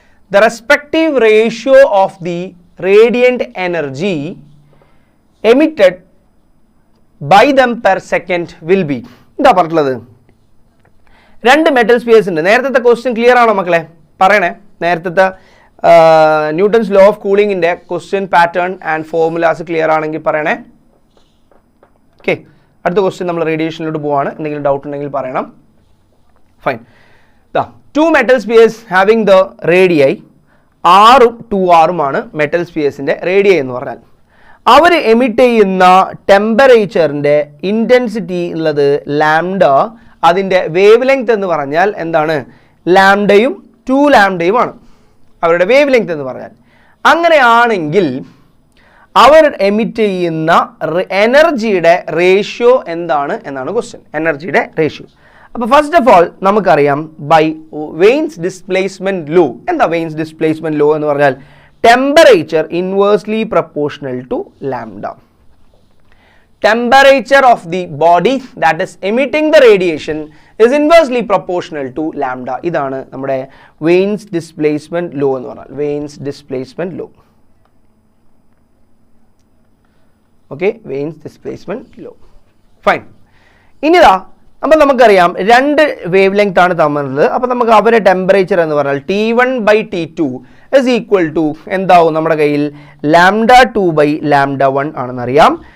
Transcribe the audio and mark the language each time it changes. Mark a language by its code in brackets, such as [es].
[en] The respective ratio of the radiant energy emitted by them per second will be. [ml] എന്താ പറഞ്ഞിട്ടുള്ളത്? 2 metal spheres ഉണ്ട്. നേരത്തെ question clear ആണോ മക്കളെ? പറയണേ. നേരത്തെ Newton's law of കൂളിംഗിൻ്റെ question pattern and formulas clear ആണെങ്കിൽ പറയണേ. ഓക്കെ, അടുത്ത ക്വസ്റ്റ്യൻ നമ്മൾ റേഡിയേഷനിലോട്ട് പോവാണ്. എന്തെങ്കിലും ഡൗട്ട് ഉണ്ടെങ്കിൽ പറയണം. Fine. 2 metal spheres [en] having the radii [ml] ആറും 2r മെറ്റൽ സ്പിയേഴ്സിൻ്റെ റേഡിയൈ എന്ന് പറഞ്ഞാൽ അവർ എമിറ്റ് ചെയ്യുന്ന ടെമ്പറേച്ചറിൻ്റെ ഇൻറ്റൻസിറ്റി ഉള്ളത് ലാംഡ, അതിൻ്റെ വേവ് ലെങ്ത് എന്ന് പറഞ്ഞാൽ എന്താണ്? ലാംഡയും 2 ലാംഡയുമാണ് അവരുടെ വേവ് ലെങ്ത് എന്ന് പറഞ്ഞാൽ. അങ്ങനെയാണെങ്കിൽ അവർ എമിറ്റ് ചെയ്യുന്ന എനർജിയുടെ റേഷ്യോ എന്താണ് എന്നാണ് ക്വസ്റ്റ്യൻ. എനർജിയുടെ റേഷ്യോ. അപ്പോൾ ഫസ്റ്റ് ഓഫ് ഓൾ നമുക്കറിയാം ബൈ വെയിൻസ് ഡിസ്പ്ലേസ്മെൻറ്റ് ലോ. എന്താ വെയിൻസ് ഡിസ്പ്ലേസ്മെൻറ്റ് ലോ എന്ന് പറഞ്ഞാൽ? [en] Temperature inversely proportional to lambda. Temperature of the body that is emitting the radiation is inversely proportional to lambda. [ml] ഇതാണ് നമ്മുടെ veins displacement law എന്ന് പറഞ്ഞാൽ. Veins displacement law. Okay, veins displacement law. Fine. ഇനിതാ അപ്പോൾ നമുക്കറിയാം രണ്ട് wave length ആണ് തമ്മിലുള്ളത്. അപ്പോൾ നമുക്ക് അവരുടെ ടെമ്പറേച്ചർ എന്ന് പറഞ്ഞാൽ T1/T2 is equal to എന്താവും നമ്മുടെ കയ്യിൽ λ2/λ1 ആണെന്നറിയാം.